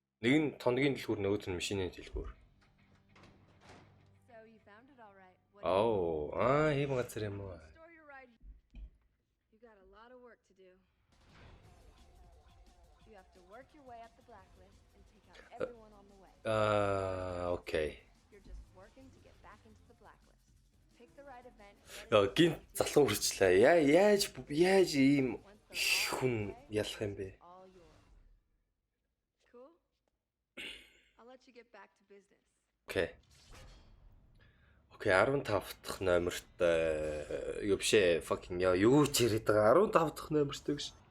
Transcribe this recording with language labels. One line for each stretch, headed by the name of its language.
Mongolian: Нэг нь тоногийн дэлгүүр, нөгөөх нь машины дэлгүүр.
English: So you found it all right. What
Mongolian: Ийм газар юм уу?
English: store your ride? You got a lot of work to do. You have to work your way up the blacklist and take out everyone on the way. Окей. You're just working to get back into the blacklist. Pick the right event.
Mongolian: Гинт залуу хүрчлээ. Яаж ийм хүн ялах юм бэ?
English: All yours. Cool? I'll let you get back to business. Окей.
Mongolian: 15 дахь номерт юу бишээ fucking юу ч яриад байгаа 15 дахь номерт гэж.